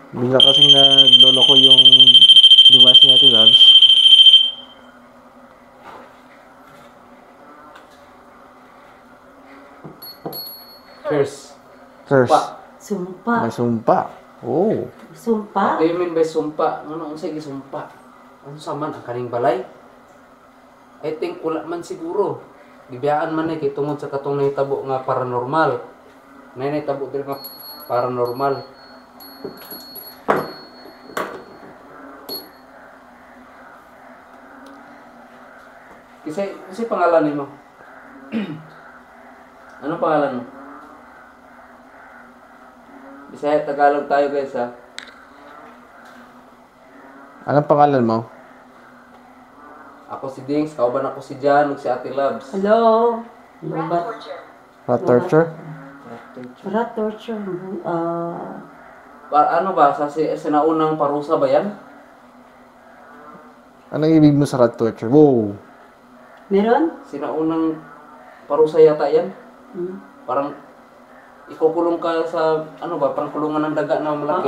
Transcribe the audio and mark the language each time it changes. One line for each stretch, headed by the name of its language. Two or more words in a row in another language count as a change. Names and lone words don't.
Filipino: Bigla kasing nagloloko yung device niya Ate Labs.
English: Curse. Curse. Pa.
Filipino: Sumpa. May sumpa. Oh. Sumpa?
English: What do you mean by sumpa?
Cebuano: Ano ang sige sumpa? Ano sa man ang kaning balay?
English: I think
Cebuano: wala man siguro. Gibiyaan man eh kay tungod sa katong nahitabo nga paranormal. Nahitabo diri nga paranormal. Kasi pangalan nimo.
Filipino: Ano pangalan mo? Bisaya Tagalog tayo guys ha. Anong pangalan mo? Ako si Dings,
Cebuano: kauban ako si Jan, ug si Ate Labs.
English: Hello? Rat Rat, torture. Rat torture? rat torture.
Filipino: Ano ba sa sinaunang parusa ba yan? Anong ibig mo sa
English: rat torture? Wow.
Filipino: Meron? Sinaunang parusa yata yan? Hmm. Parang ikukulong ka sa ano ba, parang kulungan ng daga na malaki.